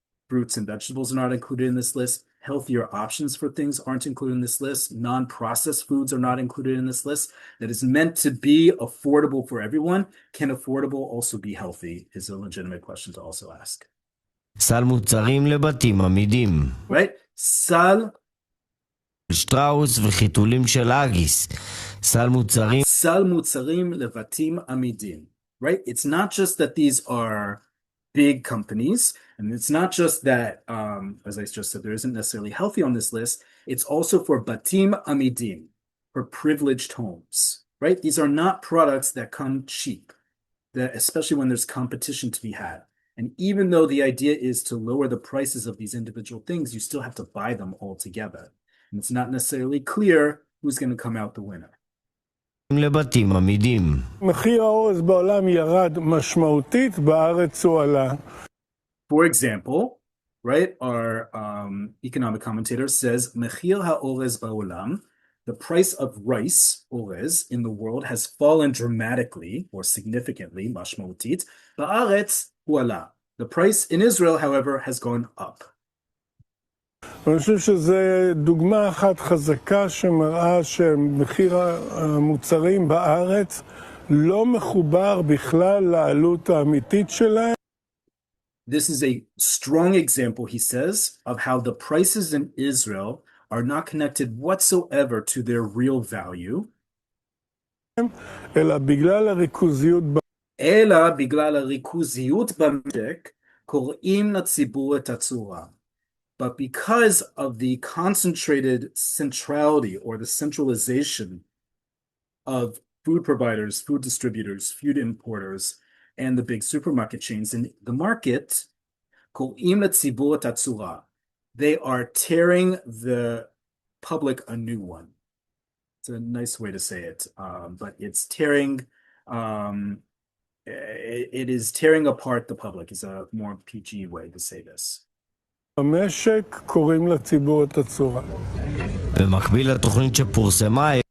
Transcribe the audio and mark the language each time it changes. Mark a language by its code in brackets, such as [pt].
[en] Fruits and vegetables are not included in this list. Healthier options for things aren't included in this list. Non-processed foods are not included in this list. That is meant to be affordable for everyone. Can affordable also be healthy is a legitimate question to also ask. [he] סל מוצרים לבתים עמידים. [en] Right? סל [he] שטראוס וחיתולים של אגיס. סל מוצרים סל מוצרים לבתים עמידים. [en] Right? It's not just that these are big companies, and it's not just that, as I just said, there isn't necessarily healthy on this list. It's also for [he] batim amidim, [en] for privileged homes, right? These are not products that come cheap, that especially when there's competition to be had. And even though the idea is to lower the prices of these individual things, you still have to buy them all together. And it's not necessarily clear who's going to come out the winner. [he] לבתים עמידים. מחיר האורז בעולם ירד משמעותית, בארץ הוא עלה. [en] For example, right, our economic commentator says, [he] Mechir ha'orez ba'olam, [en] the price of rice, orez, in the world has fallen dramatically or significantly, mashmautit, [he] ba'aretz hu'ala. [en] The price in Israel, however, has gone up. [he] אני חושב שזו דוגמה אחת חזקה שמראה שמחיר המוצרים בארץ לא מחובר בכלל לעלות האמיתית שלהם. [en] This is a strong example, he says, of how the prices in Israel are not connected whatsoever to their real value. [he] אלא בגלל הריכוזיות אלא בגלל הריכוזיות במשק קוראים לציבור את הצורה. [en] But because of the concentrated centrality or the centralization of food providers, food distributors, food importers, and the big supermarket chains in the market, [he] קוראים לציבור את הצורה. [en] They are tearing the public a new one. It's a nice way to say it, but it's tearing, it is tearing apart the public is a more PG way to say this. [he] במשק קוראים לציבור את הצורה. במקביל לתוכנית שפורסמה